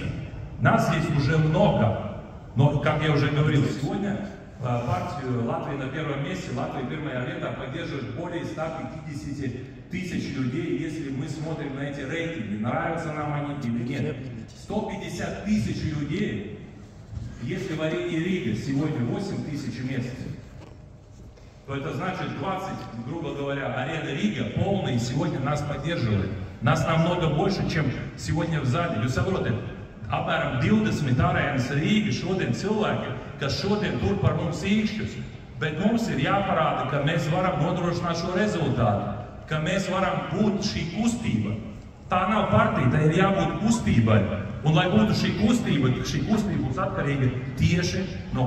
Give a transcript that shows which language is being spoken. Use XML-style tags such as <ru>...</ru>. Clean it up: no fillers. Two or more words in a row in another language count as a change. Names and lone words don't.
<ru>Нас здесь уже много, но, как я уже говорил, сегодня партию Латвии на первом месте, Латвия Первая Авета поддерживает более 150 тысяч людей, если мы смотрим на эти рейтинги, нравятся нам они или нет. 150 тысяч людей, если в арене Рига сегодня 8 тысяч мест, то это значит 20, грубо говоря, арена Рига полная, и сегодня нас поддерживает. Нас намного больше, чем сегодня в зале.</ru> <lv>Jūs saprotat, apmēram 20 arēnas Rīga šodien cilvēki, kas šodien tur par mums īkšķus, bet mums ir jāparāda, ka mēs varam nodrošināt šo rezultātu, ka mēs varam būt šī kustība. Tā nav partija, tā ir jābūt kustībai. Un lai būtu šī kustība būs atkarīga tieši no</lv>